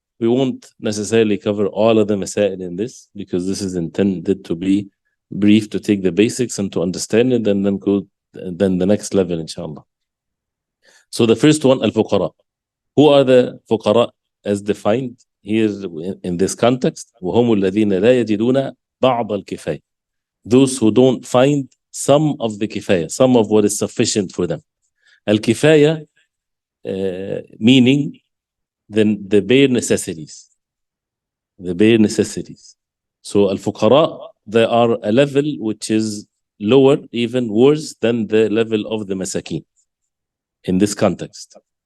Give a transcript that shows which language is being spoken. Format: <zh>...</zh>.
<en>We won't necessarily cover all of the masail in this, because this is intended to be brief, to take the basics and to understand it, and then go then the next level, inshallah. So the first one, al-fuqara. Who are the fuqara as defined here in this context?</en> <ar>وهم الذين لا يجدون بعض الكفاية.</ar> <en>Those who don't find some of the kifaya, some of what is sufficient for them. Al-kifaya, meaning the bare necessities. The bare necessities. So al-fuqara, they are a level which is lower, even worse than the level of the masakin in this context.</en>